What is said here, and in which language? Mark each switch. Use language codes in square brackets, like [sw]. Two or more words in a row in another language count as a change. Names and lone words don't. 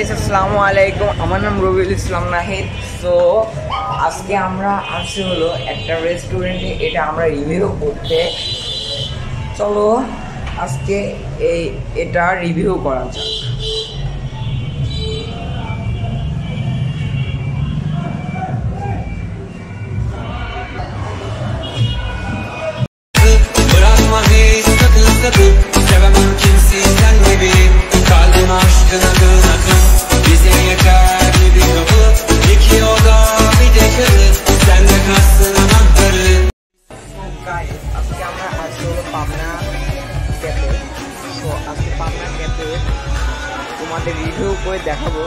[bn] আসসালামু আলাইকুম, আমার নাম রবিউল ইসলাম নাহিদ। সো আজকে আমরা আসছি হলো একটা রেস্টুরেন্টে, এটা আমরা রিভিউ করতে। চলো আজকে এটা রিভিউ করা যাক। [tr] Sevemem kimseyi sen gibi. Kalbim aşkın akın akın. Bize yeter bir kapı. İki oda bir de karı. Sen de kalsın anahtarı. [en] So guys, [bn] আজকে আমরা আসছি হলো পাবনা ক্যাফে। সো আজকে পাবনা ক্যাফে তোমাদের রিভিউ করে দেখাবো।